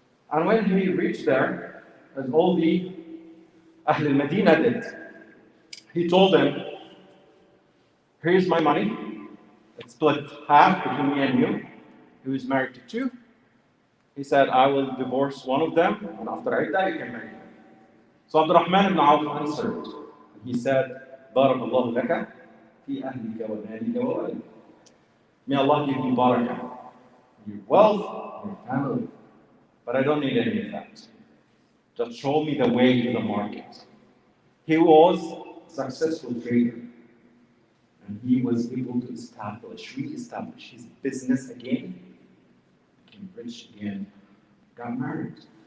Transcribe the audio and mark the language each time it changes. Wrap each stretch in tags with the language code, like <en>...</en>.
<en>And when he reached there, as all the Ahl al-Medina did, he told them, here's my money. It's split half between me and you. He was married to two. He said, I will divorce one of them, and after I die, you can marry them. So Abdurrahman ibn Auf answered.</en> <ar>He said, بارك الله لك في أهلك ومالك وولدك.</ar> <en>May Allah give you barakah, your wealth, your family. But I don't need any of that. Just show me the way to the market. He was a successful trader. And he was able to re-establish his business again, became rich again, got married.</en>